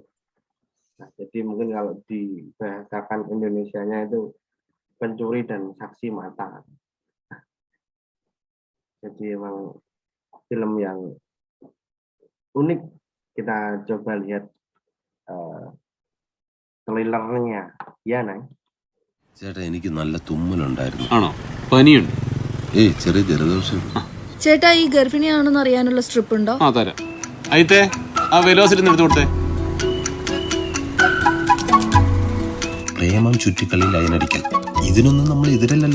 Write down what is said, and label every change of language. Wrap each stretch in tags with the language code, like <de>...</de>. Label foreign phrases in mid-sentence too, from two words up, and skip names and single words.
<id>Nah, jadi mungkin kalau dibahasakan Indonesianya itu pencuri dan saksi mata. Jadi emang film yang unik. Kita coba lihat trailernya. Ya, Nay.</id> <ml>ചേട്ടാ എനിക്ക് നല്ല തുമ്മലുണ്ടായിരുന്നു. ആണോ? പനിയുണ്ട്? ഏയ് ചെറിയ ജലദോഷം. ചേട്ടാ ഈ ഗർഭിണിയാണെന്ന് അറിയാനുള്ള സ്ട്രിപ്പ് ഉണ്ടോ? ആ തരാം. അയിത്തെ ആ വെലോസിറ്റി എടുത്തു കൊടുത്തേ. പ്രേമം ചുറ്റിക്കളി ലൈനടിക്കൽ ഇതിനൊന്നും നമ്മൾ എതിരല്ലല്ലോ.</ml>